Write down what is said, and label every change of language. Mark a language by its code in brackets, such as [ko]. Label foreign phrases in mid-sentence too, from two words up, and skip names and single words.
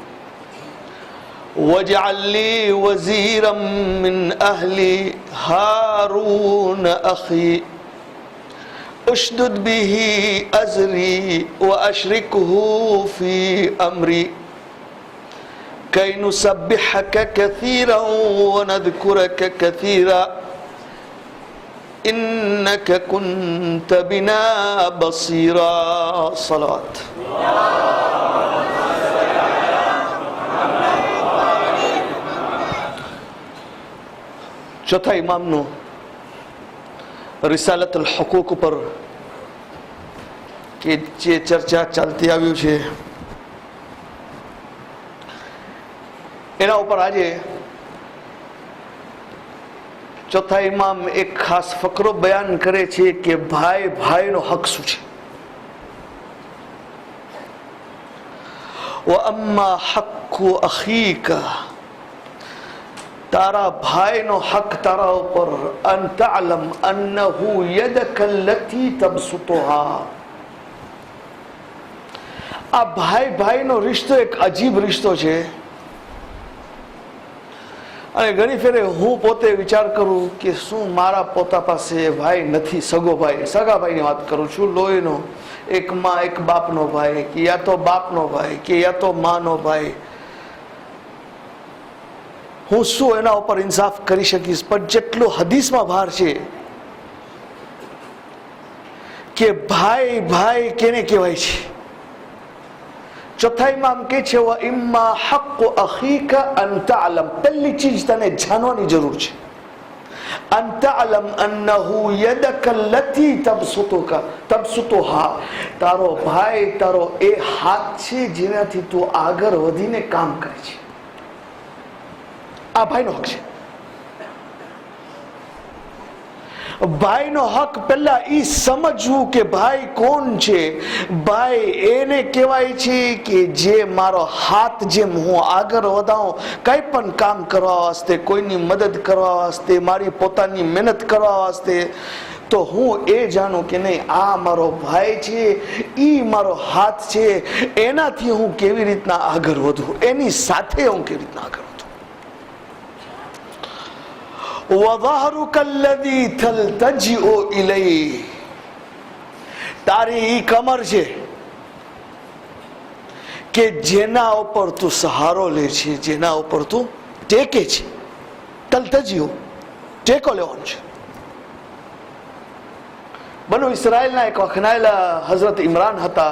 [ar] واجعل لي وزيرا من أهلي هارون أخي اشدد به أزري وأشركه في أمري كي نسبحك كثيرا ونذكرك كثيرا انك كنت بنا بصيرا۔ [gu] સલવાત. ચોથા ઇમામ નો રિસાલતુલ હુકૂક પર કે જે ચર્ચા ચાલતી આવ્યું છે એના ઉપર આજે ચોથા ઇમામ એક ખાસ ફકરો બયાન કરે છે કે ભાઈ ભાઈનો હક શું છે। [ar] وَأَمَّا حَقُّ أَخِيكَ، [gu] તારા ભાઈનો હક તારા ઉપર، [ar] أَن تَعْلَمْ أَنَّهُ يَدَكَ الَّتِي تَبْسُطُهَا، [gu] આ ભાઈ ભાઈનો રિશ્તો એક અજીબ રિશ્તો છે। અને ઘણી ફેરે હું પોતે વિચાર કરું કે શું મારા પોતા પાસે ભાઈ નથી, સગો ભાઈ, સગા ભાઈની વાત કરું છું, લોહીનો, એક માં એક બાપનો ભાઈ, કે યા તો બાપનો ભાઈ કે યા તો માનો ભાઈ, હું શું એના ઉપર ઇન્સાફ કરી શકીશ? પણ જેટલું હદીસમાં ભાર છે કે ભાઈ ભાઈ કેને કહેવાય છે, ચોથા ઇમામ કે છે [ar] وَإِمَّا حَقُّ أَخِيكَ أَن تَعْلَمْ، [gu] પહેલી ચીજ તને જાણવાની જરૂર છે، [ar] أَن تَعْلَمْ أَنَّهُ يَدَكَ الَّتِي تَبْسُطُهَا، [gu] તારો ભાઈ તારો એ હાથ છે જેનાથી તું આગળ વધીને કામ કરે છે। આ ભાઈનો હક છે। ભાઈનો હક પહેલા ઈ સમજવું કે ભાઈ કોણ છે। ભાઈ એને કહેવાય છે કે જે મારો હાથ, જેમ હું આગળ વધાવું કંઈ પણ કામ કરવા વાસ્તે, કોઈની મદદ કરવા વાસ્તે, મારી પોતાની મહેનત કરવા વાસ્તે, તો હું એ જાણું કે નહીં આ મારો ભાઈ છે, ઈ મારો હાથ છે, એનાથી હું કેવી રીતના આગળ વધું, એની સાથે હું કેવી રીતના આગળ વધું। [ar] وَظَهْرُكَ الَّذِي تَلْتَجِئُ إِلَيْهِ. [gu] તારી ઈ કમર છે કે જેના ઉપર તું સહારો લે છે, જેના ઉપર તું ટેકે છે. તલતજીઓ, ટેકો લેવાનો છે. બનુ ઇસરાયલના એક વખણાયેલા હઝરત ઇમરાન હતા.